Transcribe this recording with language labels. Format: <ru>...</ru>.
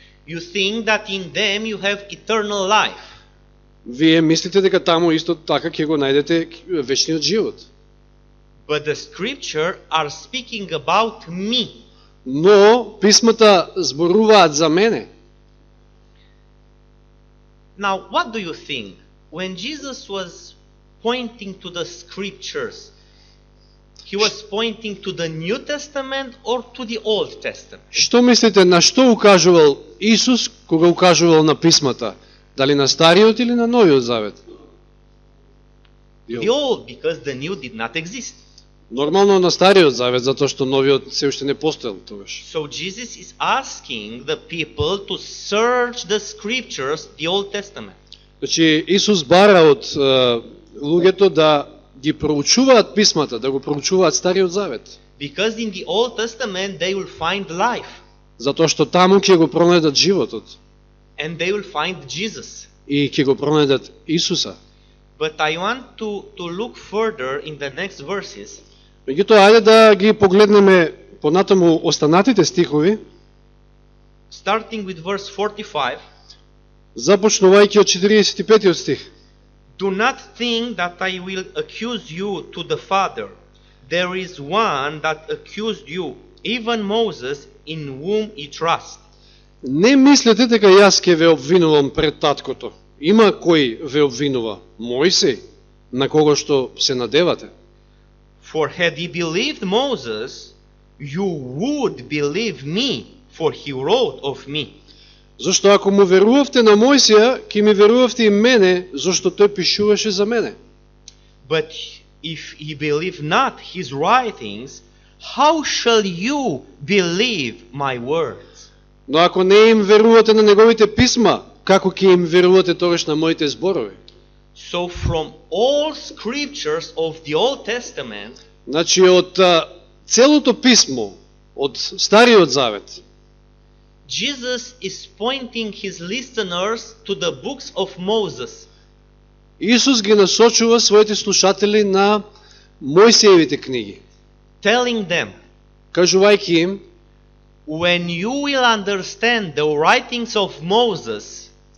<en>You think that in them you have eternal life.</en> <mk>Вие мислите дека таму исто така ќе го најдете вечниот живот.</mk> <en>But the scripture are speaking about me.</en> <mk>Но писмата зборуваат за мене.</mk> <en>Now, what do you think? When Jesus was pointing to the scriptures, he was pointing to the New Testament or to the Old Testament?</en> <mk>Што мислите, на што укажувал Исус кога укажувал на писмата? Дали на Стариот или на Новиот Завет?</mk> <en>The Old, because the New did not exist.</en> <mk>Нормално на Стариот Завет, затоа што Новиот се уште не постоел тогаш.</mk> <en>So Jesus is asking the people to search the scriptures, the Old Testament.</en> <mk>Значи Исус бара од луѓето да ги проучуваат писмата, да го проучуваат Стариот Завет.</mk> <en>Because in the Old Testament they will find life.</en> <mk>Затоа што таму ќе го пронајдат животот</mk> <en>And they will find Jesus.</en> <mk>и ќе го пронајдат Исуса.</mk> <en>But I want to look further in the next verses.</en> <mk>Меѓутоа, ајде да ги погледнеме понатаму останатите стихови,</mk> <en>Starting with verse 45.</en> <mk>започнувајќи од 45 стих.</mk> <en>Do not think that I will accuse you to the Father. There is one that accused you, even Moses, in whom ye trust.</en> <mk>Не мислете дека јас ќе ве обвинувам пред таткото. Има кој ве обвинува, Мојсей, на кого што се надевате.</mk> <en>For had ye believed Moses, you would believe me, for he wrote of me.</en> <mk>Зошто ако му верувавте на Мојсија, ќе ми верувавте и мене, зашто тој пишуваше за мене.</mk> <en>But if ye believe not his writings, how shall you believe my words?</en> <mk>Но ако не им верувате на неговите писма, како ќе им верувате тогаш на моите зборови?</mk> <en>So from all scriptures of the Old Testament,</en> <mk>Значи од целото писмо, од Стариот Завет,</mk> <en>Jesus is pointing his listeners to the books of Moses.</en> <mk>Исус ги насочува своите слушатели на Мојсеевите книги,</mk> <en>Telling them,</en> <mk>кажувајќи им,</mk> <en>when you will understand the writings of Moses,</en>